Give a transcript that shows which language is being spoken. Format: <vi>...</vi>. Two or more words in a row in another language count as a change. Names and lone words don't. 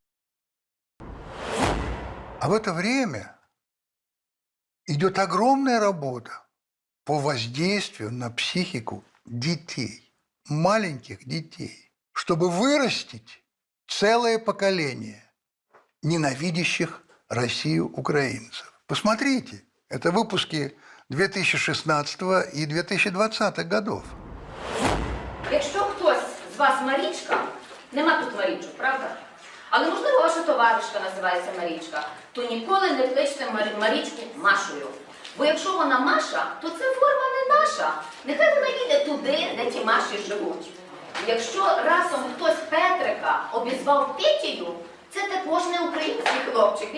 <ru>А в это время идет огромная работа по воздействию на психику детей, маленьких детей, чтобы вырастить целое поколение ненавидящих Россию украинцев. Посмотрите, это выпуски 2016 и 2020 годов.</ru> <uk>Якщо хтось з вас Марічка, нема тут Марічок, правда? Але, можливо, ваша товаришка називається Марічка, то ніколи не кличте Марічку Машою. Бо якщо вона Маша, то це форма не наша. Нехай вона їде туди, де ті Маші живуть. Якщо разом хтось Петрика обізвав Петію, це також не український хлопчик.</uk>